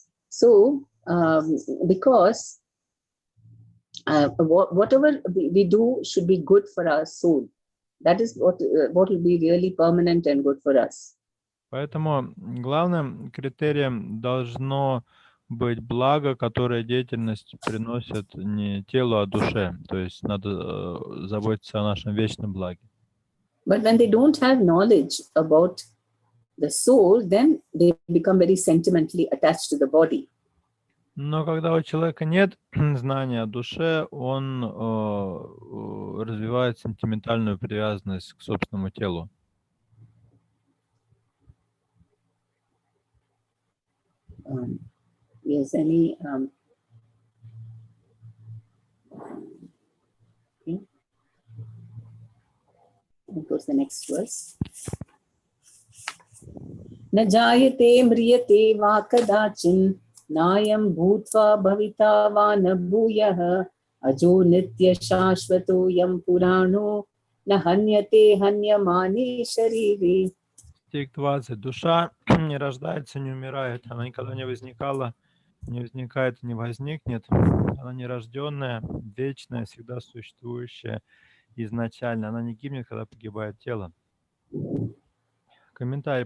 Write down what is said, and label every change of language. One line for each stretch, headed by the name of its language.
English: So, because whatever we do should be good for our soul. That is what will be really permanent and good for us.
Russian: Поэтому главным критерием должно быть благо, которое деятельность приносит не телу, а душе. То есть надо заботиться о нашем вечном благе.
English: But when they don't have knowledge about the soul, then they become very sentimentally attached to the body.
Russian: Но когда у человека нет знания о душе, он развивает сентиментальную привязанность к собственному телу.
English: Yes, any okay. What was the next verse?
Sanskrit: न जायते म्रियते वा कदाचिन् नायं भूत्वा भविता वा न भूयः अजो नित्य शाश्वतोऽयं पुराणो न हन्यते हन्यमाने शरीरे.
Russian: Стих 20. Душа не рождается, не умирает. Она никогда не возникала, не возникает, не возникнет. Она нерожденная, вечная, всегда существующая, изначально. Она не гибнет, когда погибает тело. Комментарий.